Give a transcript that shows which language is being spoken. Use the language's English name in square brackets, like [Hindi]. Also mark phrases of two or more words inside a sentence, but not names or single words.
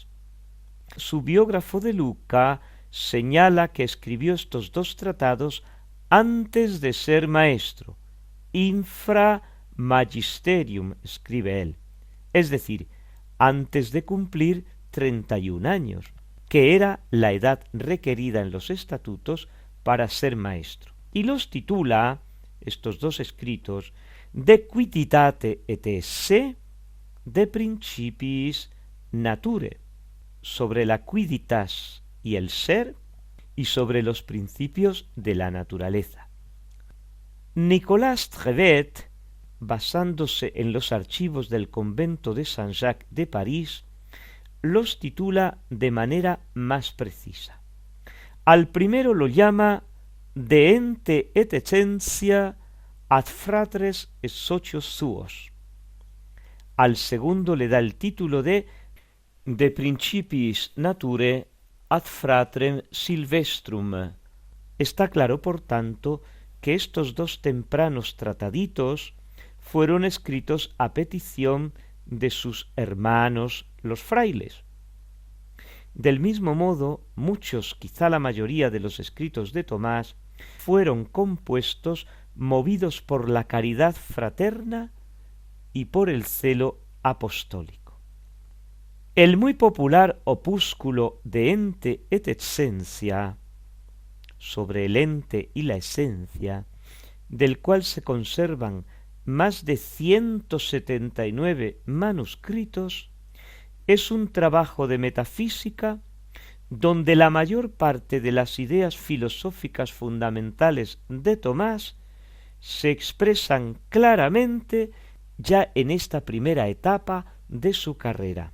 [Spanish] Su biógrafo de Luca señala que escribió estos 2 tratados antes de ser maestro, [Latin] infra magisterium, [Spanish] escribe él, es decir, antes de cumplir 31 años, que era la edad requerida en los estatutos para ser maestro. Y los titula, estos 2 escritos, De quiditate et esse, de principiis nature, sobre la quiditas y el ser, y sobre los principios de la naturaleza. Nicolas Trevet, basándose en los archivos del convento de Saint-Jacques de París, los titula de manera más precisa. Al primero lo llama De ente et essentia ad fratres et socios suos. Al segundo le da el título de principiis nature ad fratrem silvestrum. Está claro, por tanto, que estos 2 tempranos trataditos fueron escritos a petición de sus hermanos los frailes. Del mismo modo, muchos, quizá la mayoría de los escritos de Tomás, fueron compuestos movidos por la caridad fraterna y por el celo apostólico. El muy popular opúsculo De ente et essentia, sobre el ente y la esencia, del cual se conservan más de 179 manuscritos, es un trabajo de metafísica donde la mayor parte de las ideas filosóficas fundamentales de Tomás se expresan claramente ya en esta primera etapa de su carrera.